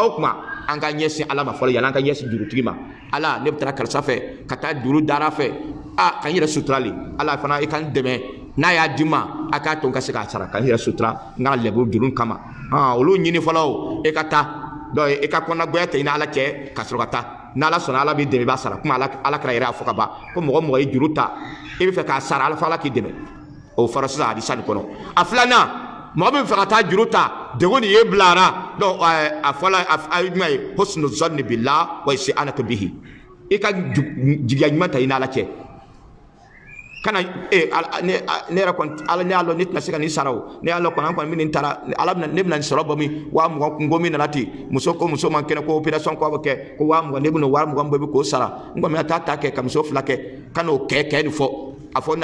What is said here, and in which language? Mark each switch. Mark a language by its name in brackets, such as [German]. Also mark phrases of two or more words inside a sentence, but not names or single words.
[Bambara] o tuma an ka ɲɛsin ala ma fɔlɔ yanni an ka ɲɛsin jurutigi ma ala ne bɛ taa karisa fɛ ka taa juru dara fɛ ka n yɛrɛ suturali ala fana i ka n dɛmɛ n'a y'a di ma a k'a to n ka se k'a sara ka n yɛrɛ sutura n ka lɛbu juru kama olu ɲini fɔlɔ o e ka taa donc e ka kɔnɔnagoya tɛ i ni ala cɛ ka sɔrɔ ka taa n'ala sɔnna ala b'i dɛmɛ i b'a sara komi ala kɛra yɛrɛ y'a fɔ ka ban ko mɔgɔ ye juru ta e bɛ fɛ k'a sara ala fɔ ala k'i dɛmɛ o fɔra sisan hadisa nin kɔnɔ a filanan mɔgɔ min fɛ ka taa juru ta degun ni ye bilara donc a fɔla a ye jumɛn ye [Arabic] حسن الظن بالله والاستعانة به [Bambara] i ka jigiya ɲuman ta i n'Ala cɛ kana ne yɛrɛ kɔni Ala ne y'a lɔn ne tɛna se ka nin sara o ne y'a lɔn kɔni an kɔni bɛ nin taara Ala bɛna ne bɛna nin sɔrɔ bɔ min 20,000 kunko min nana ten muso ko muso man kɛnɛ ko opération ko a bɛ kɛ ko 20,000 ne bɛna o 20,000 bɛɛ bɛ k'o sara n kɔni bɛna taa ta kɛ ka muso 2 kɛ ka n'o kɛ nin fɔ a fɔ